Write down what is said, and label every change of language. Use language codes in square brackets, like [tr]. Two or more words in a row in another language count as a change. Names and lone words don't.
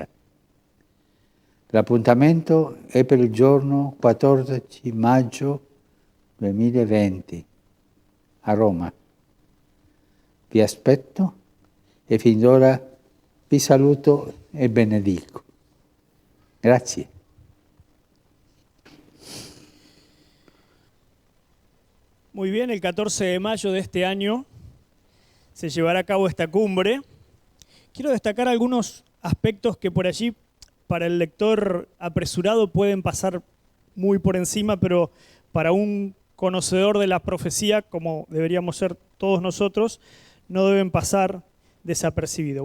[it] L'appuntamento è per il giorno 14 maggio 2020 a Roma. Vi aspetto e fin d'ora vi saluto e benedico. Grazie. [es] Muy bien, el 14 de mayo de este año se llevará a cabo esta cumbre. Quiero destacar algunos aspectos que por allí para el lector apresurado pueden pasar muy por encima, pero para un conocedor de la profecía, como deberíamos ser todos nosotros, no deben pasar desapercibidos.